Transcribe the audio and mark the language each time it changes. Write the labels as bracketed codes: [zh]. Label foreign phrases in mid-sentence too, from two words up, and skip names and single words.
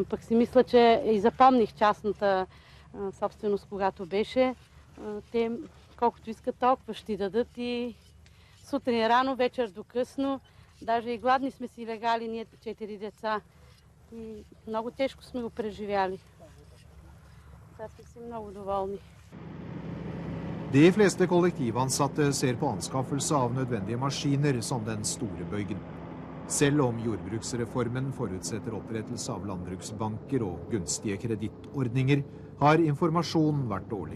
[bg] Пък си мисля, че и запомних частната собственост, когато беше. Те колкото искат, толкова ще дадат и сутрин рано, вечер до късно. Даже и гладни сме си легали, ние 4 деца. И много тежко сме го преживяли. Сега сме си много доволни. [no] De fleste kollektivansatte ser på anskaffelse av nødvendige maskiner som den store bøygen. Selv om jordbruksreformen forutsetter opprettelse av landbruksbanker og gunstige kredittordninger, har informasjonen vært dårlig.